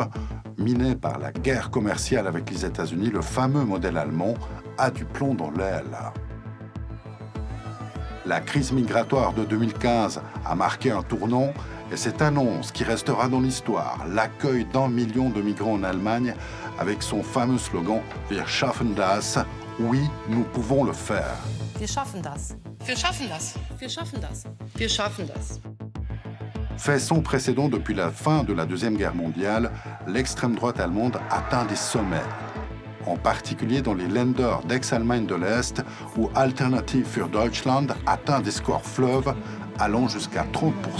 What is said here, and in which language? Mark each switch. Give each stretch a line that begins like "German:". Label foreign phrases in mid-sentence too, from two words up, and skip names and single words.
French: Miné par la guerre commerciale avec les États-Unis, le fameux modèle allemand a du plomb dans l'aile. La crise migratoire de 2015 a marqué un tournant et cette annonce qui restera dans l'histoire, l'accueil d'1 million de migrants en Allemagne avec son fameux slogan «
German: Wir schaffen das »,
French: oui, nous pouvons le faire.
German: Wir schaffen das. Wir schaffen das. Wir schaffen das. Wir schaffen das.
French: Fait sans précédent depuis la fin de la Deuxième Guerre mondiale, l'extrême droite allemande atteint des sommets, en particulier dans les Länder d'ex-Allemagne de l'Est, où Alternative für Deutschland atteint des scores fleuves allant jusqu'à 30%.